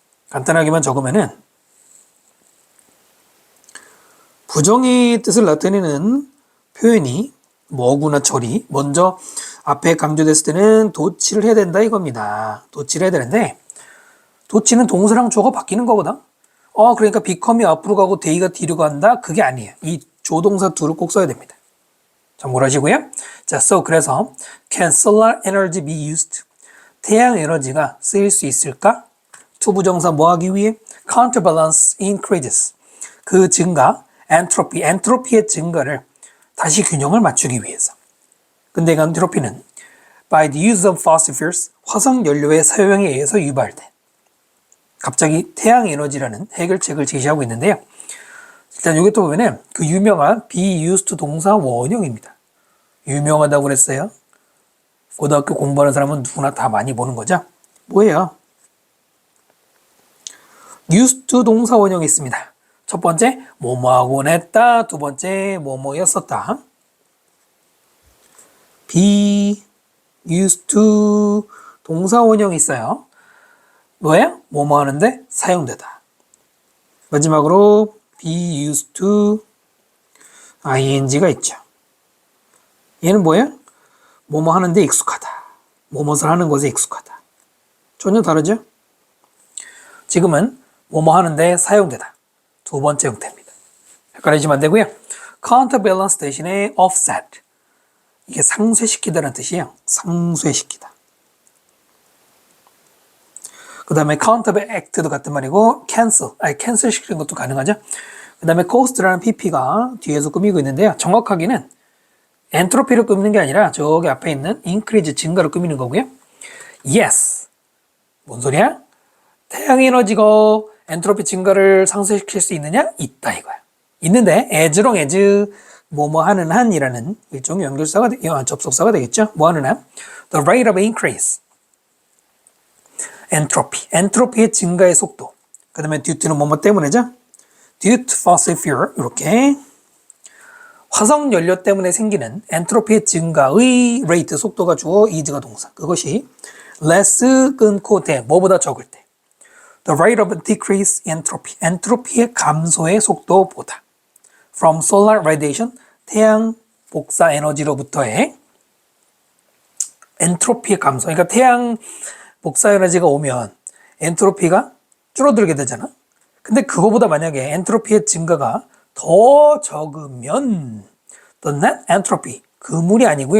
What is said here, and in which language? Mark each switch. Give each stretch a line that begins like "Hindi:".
Korean: 간단하게만 적으면은 부정의 뜻을 나타내는 표현이 뭐구나 처리 먼저 앞에 강조됐을 때는 도치를 해야 된다 이겁니다. 도치를 해야 되는데 도치는 동사랑 주어가 바뀌는 거거든. 그러니까 become이 앞으로 가고 they가 뒤로 간다? 그게 아니에요. 이 조동사 do를 꼭 써야 됩니다. 참고를 하시고요.
English: 자, so 그래서 can solar energy be used?
Korean: 태양 에너지가 쓰일 수 있을까? 투부정사 뭐 하기 위해?
English: counterbalance increases.
Korean: 그 증가, 엔트로피의 증가를 다시 균형을 맞추기 위해서. 근데 그 엔트로피는
English: by the use of fossil fuels,
Korean: 화석 연료의 사용에 의해서 유발된. 갑자기 태양 에너지라는 해결책을 제시하고 있는데요. 일단 여기 또 보면은 그 유명한 be used 동사 원형입니다. 유명하다고 그랬어요. 고등학교 공부하는 사람은 누구나 다 많이 보는 거죠. 뭐예요? used 동사 원형이 있습니다. 첫 번째, 뭐뭐하곤 했다. 두 번째, 뭐뭐였었다. be used to 동사 원형이 있어요. 뭐예요? 뭐뭐 하는데 사용되다. 마지막으로 be used to ing가 있죠. 얘는 뭐예요? 뭐뭐 하는데 익숙하다. 뭐뭇을 하는 것에 익숙하다. 전혀 다르죠? 지금은 뭐뭐 하는데 사용되다. 두 번째 형태입니다. 헷갈리시면 안 되고요. counterbalance 대신에 offset. 이게 상쇄시키다는 뜻이에요. 상쇄시키다. 그 다음에 counteract도 같은 말이고 cancel 시키는 것도 가능하죠. 그 다음에 cost라는 pp가 뒤에서 꾸미고 있는데요. 정확하게는 엔트로피를 꾸미는 게 아니라 저기 앞에 있는 increase 증가를 꾸미는 거고요. yes. 뭔 소리야? 태양 에너지가 엔트로피 증가를 상쇄시킬 수 있느냐? 있다 이거야. 있는데 as랑 as 뭐뭐 하는 한이라는 일종의 연결사가 접속사가 되겠죠. 뭐 하는 한?
English: The rate of increase.
Korean: 엔트로피의 증가의 속도. 그 다음에 due to는 뭐뭐 때문에죠?
English: due to fossil fuel.
Korean: 이렇게 화석 연료 때문에 생기는 엔트로피의 증가의 rate 속도가 주어 is가 동사. 그것이 less 끊고 대 뭐보다 적을 때.
English: The rate of decrease entropy.
Korean: 엔트로피의 감소의 속도보다.
English: From solar radiation.
Korean: 태양 복사 에너지로부터의 엔트로피의 감소. 그러니까 태양 복사 에너지가 오면 엔트로피가 줄어들게 되잖아. 근데 그거보다 만약에 엔트로피의 증가가 더 적으면
English: the net entropy,
Korean: 그물이 아니고요.